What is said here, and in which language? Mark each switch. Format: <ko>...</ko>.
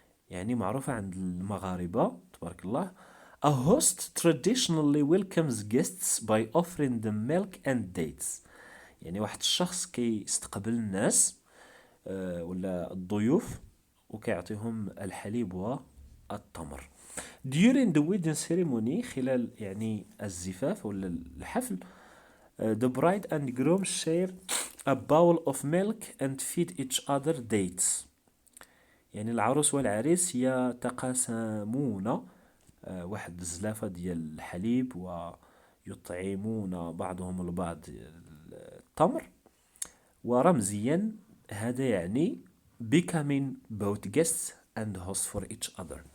<ar>يعني معروفة عند المغاربة تبارك الله.</ar> <en>A host traditionally welcomes guests by offering them milk and dates.</en> <ar>يعني واحد الشخص كيستقبل الناس ولا الضيوف وكيعطيهم الحليب والتمر.</ar> <en>During the wedding ceremony</en> <ar>خلال يعني الزفاف ولا الحفل</ar> <en>the bride and groom share a bowl of milk and feed each other dates.</en> <ar>يعني العروس والعريس يتقاسمون واحد الزلافة ديال الحليب ويطعمون بعضهم البعض التمر، ورمزيا هذا يعني</ar> <en>becoming both guests and hosts for each other.</en>